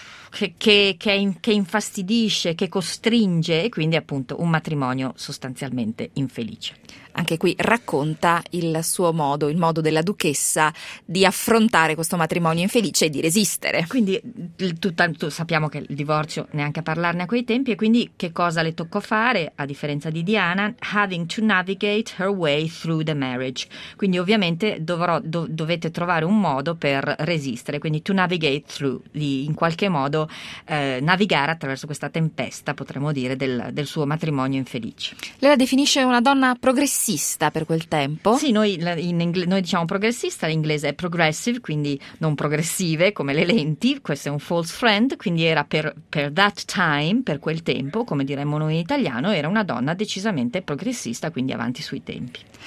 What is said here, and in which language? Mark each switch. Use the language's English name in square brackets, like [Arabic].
[Italian] Che infastidisce, che costringe, e quindi appunto un matrimonio sostanzialmente infelice. Anche qui racconta il suo modo, il modo della duchessa di affrontare questo matrimonio infelice e di resistere. Quindi sappiamo che il divorzio, neanche a parlarne a quei tempi, e quindi che cosa le toccò fare, a differenza di Diana? [English] Having to navigate her way through the marriage. [Italian] Quindi ovviamente dovete trovare un modo per resistere, quindi [English] to navigate through, [Italian] in qualche modo navigare attraverso questa tempesta, potremmo dire, del suo matrimonio infelice. Lei la definisce una donna progressiva. Progressista per quel tempo? Sì, noi diciamo progressista, l'inglese è progressive, quindi non progressive come le lenti, questo è un false friend, quindi era per [English] that time, [Italian] per quel tempo, come diremmo noi in italiano, era una donna decisamente progressista, quindi avanti sui tempi.